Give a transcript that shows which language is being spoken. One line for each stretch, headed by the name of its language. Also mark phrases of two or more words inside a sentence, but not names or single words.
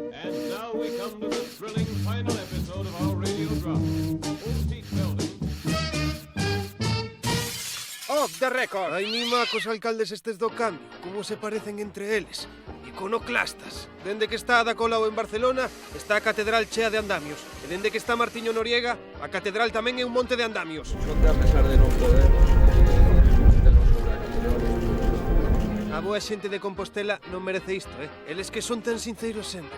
English: And now we come to the thrilling final episode of our radio drama. Old Pete Belding. Off the record!
Galician: Ai mima cos alcaldes estes do cambio, como se parecen entre eles. Iconoclastas. Dende que está Ada Colau en Barcelona, está a catedral chea de andamios. E dende que está Martiño Noriega, a catedral tamén é un monte de andamios. Son de a pesar de non poder, A boa xente de Compostela non merece isto, Eles que son tan sinceiros sempre.